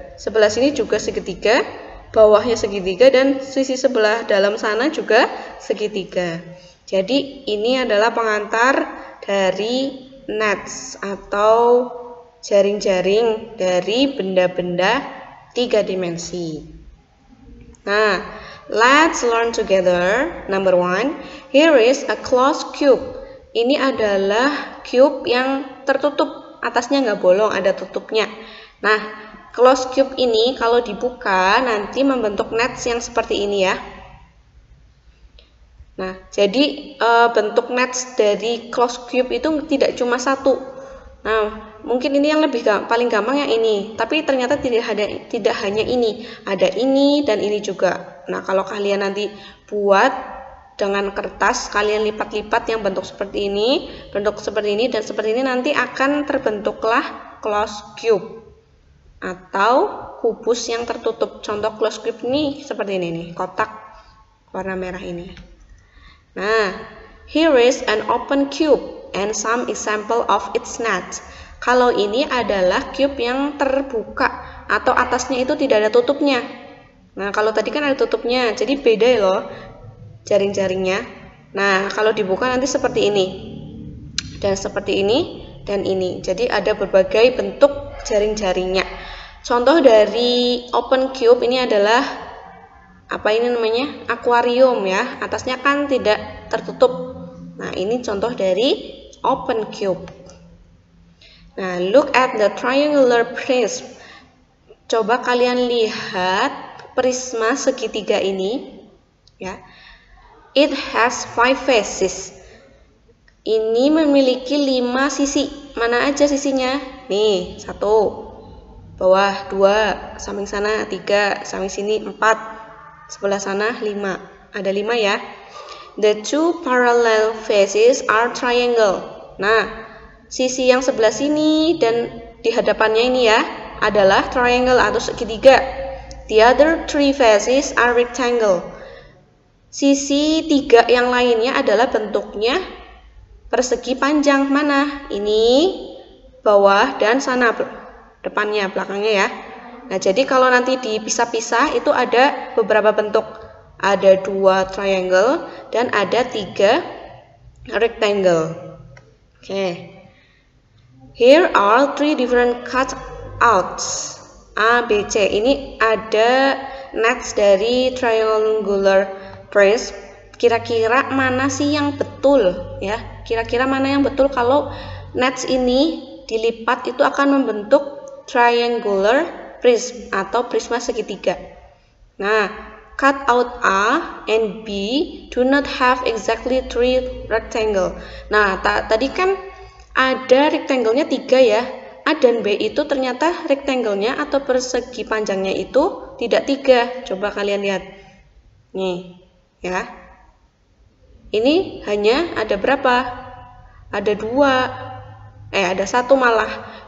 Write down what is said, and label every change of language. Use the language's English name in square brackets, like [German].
[Indonesian] Sebelah sini juga segitiga, bawahnya segitiga, dan sisi sebelah dalam sana juga segitiga. Jadi ini adalah pengantar dari nets atau jaring-jaring dari benda-benda 3 dimensi. [English] Nah, let's learn together. Number 1, here is a closed cube. [Indonesian] Ini adalah cube yang tertutup, atasnya nggak bolong, ada tutupnya. Nah, closed cube ini kalau dibuka nanti membentuk nets yang seperti ini ya. Nah, jadi bentuk nets dari closed cube itu tidak cuma satu. Nah, mungkin ini yang paling gampang yang ini, tapi ternyata tidak hanya ini, ada ini dan ini juga. Nah, kalau kalian nanti buat dengan kertas, kalian lipat-lipat yang bentuk seperti ini, dan seperti ini, nanti akan terbentuklah closed cube atau kubus yang tertutup. Contoh closed cube ini seperti ini nih, kotak warna merah ini. [English] Nah, here is an open cube and some example of its net. [Indonesian] Kalau ini adalah cube yang terbuka atau atasnya itu tidak ada tutupnya. Nah, kalau tadi kan ada tutupnya, jadi beda loh jaring-jaringnya. Nah, kalau dibuka nanti seperti ini, dan seperti ini, dan ini. Jadi ada berbagai bentuk jaring-jaringnya. Contoh dari open cube ini adalah apa ini namanya? Akuarium ya. Atasnya kan tidak tertutup. Nah, ini contoh dari open cube. [English] Nah, look at the triangular prism. [Indonesian] Coba kalian lihat prisma segitiga ini ya. [English] It has 5 faces. [Indonesian] Ini memiliki 5 sisi. Mana aja sisinya? Nih, 1, bawah 2, samping sana 3, samping sini 4, sebelah sana 5. Ada 5 ya. [English] The 2 parallel faces are triangle. [Indonesian] Nah, sisi yang sebelah sini dan di hadapannya ini ya adalah triangle atau segitiga. [English] The other 3 faces are rectangle. [Indonesian] Sisi 3 yang lainnya adalah bentuknya persegi panjang. Mana? Ini, bawah, dan sana depannya, belakangnya ya. Nah, jadi kalau nanti dipisah-pisah itu ada beberapa bentuk. Ada 2 triangle dan ada 3 rectangle. Oke. [English] Here are 3 different cutouts. A, B, C. [Indonesian] Ini ada nets dari triangular prism. Kira-kira mana sih yang betul ya? Kira-kira mana yang betul kalau nets ini dilipat itu akan membentuk triangular prism atau prisma segitiga. Nah, [English] cut out A and B do not have exactly 3 rectangle. [Indonesian] Nah, tadi kan ada rectangle-nya 3 ya. A dan B itu ternyata rectangle-nya atau persegi panjangnya itu tidak 3. Coba kalian lihat. Nih, ya. Ini hanya ada berapa? Ada 2. Ada 1 malah.